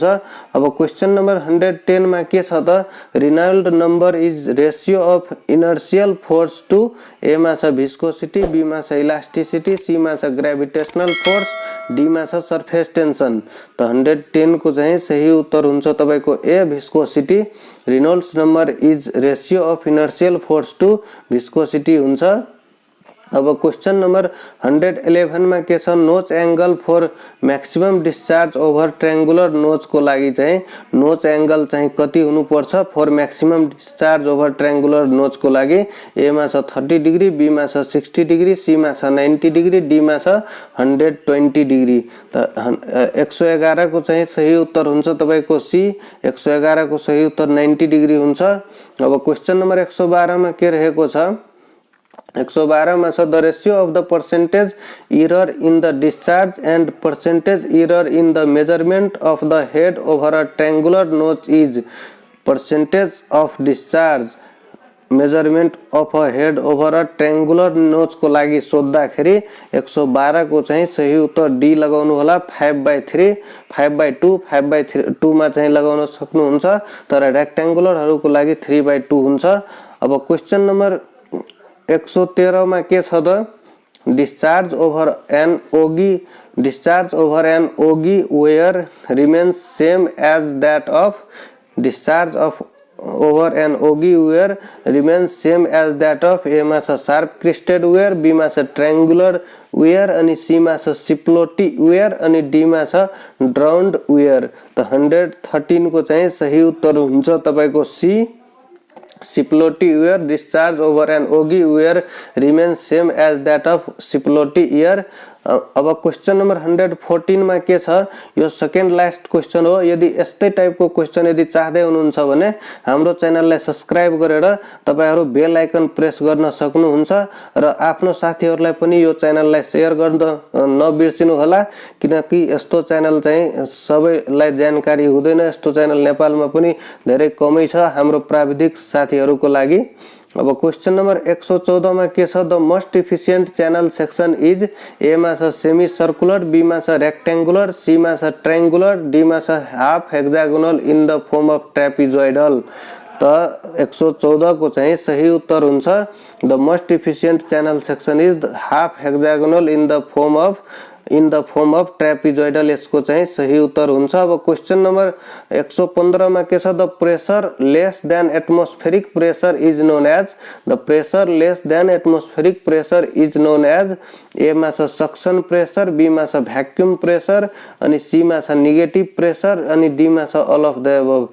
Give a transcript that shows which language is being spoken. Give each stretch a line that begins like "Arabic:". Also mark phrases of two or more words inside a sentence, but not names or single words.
Nepali: अब
English: question number
Nepali: 110 मा के छ त
English: Reynold number is ratio of inertial force to
Nepali: ए मा छ विस्कोसिटी, बी मा छ इलास्टिसिटी, सी मा छ
English: gravitational force,
Nepali: डी मा छ
English: surface tension.
Nepali: त 110 को चाहिँ सही उत्तर हुन्छ तपाईको ए विस्कोसिटी।
English: Reynolds number is ratio of inertial force to viscosity हुन्छ। अब question number 111
Nepali: में के छ
English: notch angle for maximum discharge over triangular notch
Nepali: को लागि चाहिँ
English: notch angle
Nepali: चाहिँ कति हुनु पर्छ
English: for maximum discharge over triangular notch
Nepali: को लागि। ए मा छ 30 डिग्री, बी मा छ 60 डिग्री, सी मा छ 90 डिग्री, डी मा छ 120 डिग्री। त 111 को चाहिँ सही उत्तर हुन्छ तपाईको सी। 111 को सही उत्तर 90 डिग्री हुन्छ।
English: अब question number 112
Nepali: में के रहेको छ 112 में
English: the ratio of the percentage error in the discharge and percentage error in the measurement of the head over a triangular notch is. percentage of discharge measurement of a head over a triangular notch
Nepali: को लागि सोध्दाखेरि 112 को चाहिँ सही उत्तर डी लगाउनु होला। 5/3 5/2 5/2 मा चाहिँ लगाउन सक्नुहुन्छ, तर रेक्टेंगुलरहरुको लागि 3/2 हुन्छ।
English: अब question number 113
Nepali: में के छ
English: the discharge over an ogee weir remains same as that of discharge of over an ogee weir remains same as that of
Nepali: ए मा छ
English: sharp crested weir,
Nepali: बी मा छ
English: triangular weir,
Nepali: अनि सी मा छ
English: Cipolletti weir,
Nepali: अनि डी मा छ
English: drowned weir.
Nepali: त 113 को चाहिँ सही उत्तर हुन्छ तपाईको सी
English: Cipolletti weir. Discharge over an ogee weir remains same as that of Cipolletti weir.
Nepali: अब
English: question number
Nepali: 114 में के छ यो
English: second last question
Nepali: हो। यदि यस्तै टाइपको क्वेश्चन यदि चाहदै हुनुहुन्छ भने हाम्रो च्यानललाई सब्स्क्राइब गरेर तपाईहरु
English: bell icon
Nepali: प्रेस गर्न सक्नुहुन्छ र आफ्नो साथीहरुलाई पनि यो च्यानललाई शेयर गर्न नबिर्सिनु होला, किनकि यस्तो च्यानल चाहिँ सबैलाई जानकारी हुँदैन। यस्तो च्यानल नेपालमा पनि धेरै कमै छ हाम्रो प्राविधिक साथीहरुको लागि।
English: अब question number 114
Nepali: में के छ
English: the most efficient channel section is.
Nepali: ए मा छ
English: semi circular,
Nepali: बी मा छ रेक्टेंगुलर, सी मा छ ट्रायंगुलर, डी मा छ
English: half hexagonal in the form of trapezoidal.
Nepali: त 114 को चाहिँ सही उत्तर हुन्छ
English: the most efficient channel section is half hexagonal in the form of in the firm of trapezoidal
Nepali: यसको चाहिँ सही उत्तर हुन्छ।
English: अब question number 115
Nepali: मा के छ,
English: the pressure less than atmospheric pressure is known as, the pressure less than atmospheric pressure is known as,
Nepali: ए मा छ
English: suction pressure,
Nepali: बी मा छ
English: vacuum pressure,
Nepali: अनि सी मा छ
English: negative pressure,
Nepali: अनि डी मा छ
English: all of the above.